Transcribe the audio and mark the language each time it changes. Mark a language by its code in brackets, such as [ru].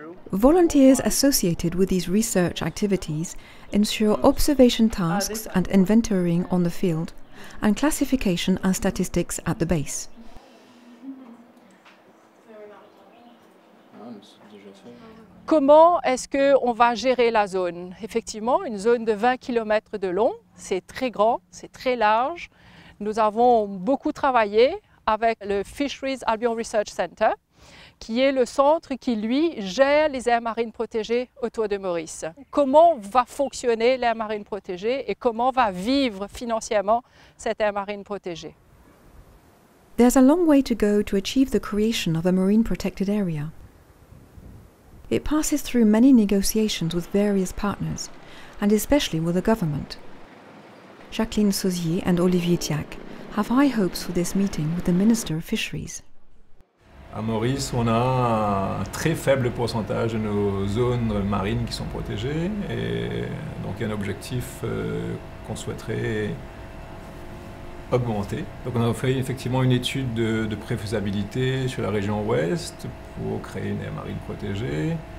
[en] Volunteers associated with these research activities ensure observation tasks and inventorying on the field, and classification and statistics at the base. [fr] Comment est-ce qu'on va gérer la zone? Effectivement, une zone de 20 km de long, c'est très grand, c'est très large. Nous avons beaucoup travaillé avec le Fisheries Albion Research Center, qui est le centre qui, lui, gère les aires marines protégées autour de Maurice. Comment va fonctionner l'aire marine protégée et comment va vivre financièrement cette aire marine protégée? [en] There's a long way to go to achieve the creation of a marine protected area. It passes through many negotiations with various partners, and especially with the government. Jacqueline Sauzier and Olivier Thiac have high hopes for this meeting with the Minister of Fisheries. [fr] À Maurice, on a un très faible pourcentage de nos zones marines qui sont protégées, et donc il y a un objectif qu'on souhaiterait augmenter. Donc on a fait effectivement une étude de préfaisabilité sur la région ouest pour créer une aire marine protégée.